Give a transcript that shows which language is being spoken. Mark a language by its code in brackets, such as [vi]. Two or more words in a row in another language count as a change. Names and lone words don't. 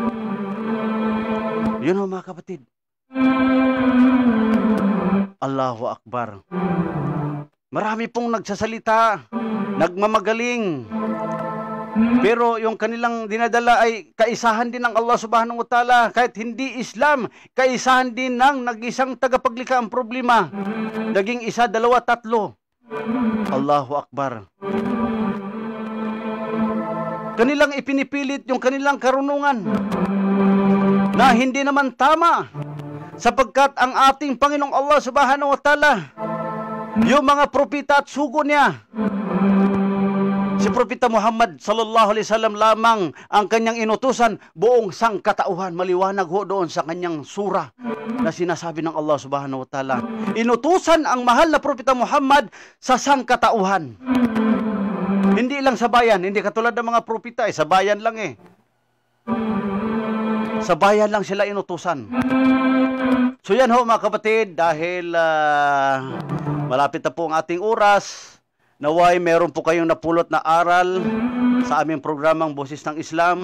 [tl] Yun ho mga kapatid. [ar] الله أكبر. [tl] Marami pong nagsasalita, nagmamagaling. Pero yung kanilang dinadala ay kaisahan din ng Allah [ar] سبحانه وتعالى. [tl] Kahit hindi Islam, kaisahan din ng nag-isang tagapaglikha ang problema. Naging isa, dalawa, tatlo. [ar] الله أكبر. [tl] Kanilang ipinipilit yung kanilang karunungan na hindi naman tama. Sapagkat ang ating Panginoong Allah [ar] سبحانه وتعالى, [tl] yung mga propeta at sugo niya, si Propeta Muhammad [ar] صلى الله عليه وسلم [tl] lamang ang kanyang inutusan, buong sangkatauhan. Maliwanag ho doon sa kanyang sura na sinasabi ng Allah [ar] سبحانه وتعالى. [tl] Inutusan ang mahal na Propeta Muhammad sa sangkatauhan. Hindi lang sa bayan, hindi katulad ng mga propeta, sa bayan lang eh. Sa bayan lang sila inutusan. So yan ho mga kapatid, dahil malapit na po ang ating oras, naway meron po kayong napulot na aral sa aming programang Boses ng Islam.